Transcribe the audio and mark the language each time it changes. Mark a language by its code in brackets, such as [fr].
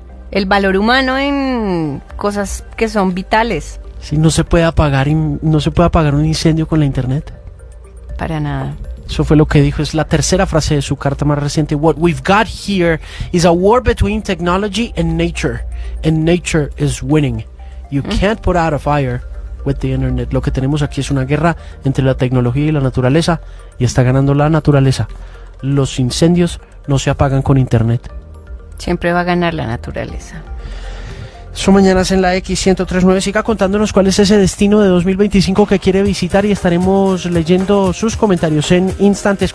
[es] El valor humano en cosas que son vitales. Sí, no se puede apagar, no se puede apagar un incendio con la internet. Para nada. Eso fue lo que dijo, es la tercera frase de su carta más reciente. [en] What we've got here is a war between technology and nature. And nature is winning. You can't put out a fire with the internet. [es] Lo que tenemos aquí es una guerra entre la tecnología y la naturaleza. Y está ganando la naturaleza. Los incendios no se apagan con internet. Siempre va a ganar la naturaleza. Su mañana es en la X-1039. Siga contándonos cuál es ese destino de 2025 que quiere visitar y estaremos leyendo sus comentarios en instantes.